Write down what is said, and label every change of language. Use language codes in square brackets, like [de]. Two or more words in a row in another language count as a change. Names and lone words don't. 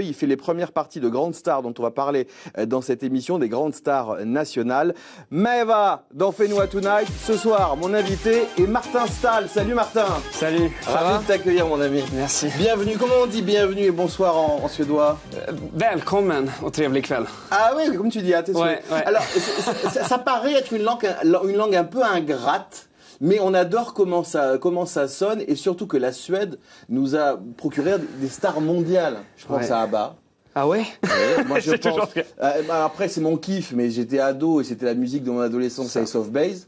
[fr] Il fait les premières parties de grandes stars dont on va parler dans cette émission, des grandes stars nationales. Maeva dans Fais-nous Tonight. Ce soir, mon invité est Martin Stahl. Salut Martin. Salut, ça va? Ravi de t'accueillir mon ami. Merci. Bienvenue, comment on dit bienvenue et bonsoir en suédois? [sv] Välkommen och trevlig kväll. [fr] Ah oui, comme tu dis, à tes souhaits. Ouais. Alors, ça paraît être une langue un peu ingrate. Mais on adore comment ça sonne et surtout que la Suède nous a procuré des stars mondiales. Je pense à ABBA. Ah ouais? Moi je pense. Après c'est mon kiff, mais j'étais ado et c'était la musique de mon adolescence, Ace of Base.